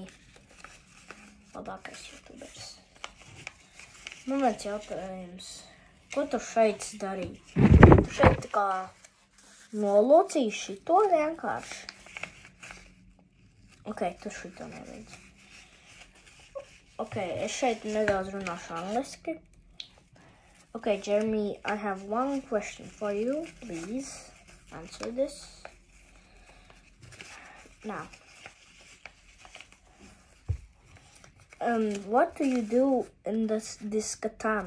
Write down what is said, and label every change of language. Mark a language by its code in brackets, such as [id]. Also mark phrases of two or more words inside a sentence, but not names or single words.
[lv] Labākais YouTubers. Nu, viens jautājums. Ko tu šeit darīji? Tu šeit tā kā nolocīji šito vienkārši. Ok, tu šito neredzi. Ok, es šeit nedaudz runāšu angliski. [en] Ok, Jeremy, I have one question for you. Please answer this. Now, what do you do in this katana?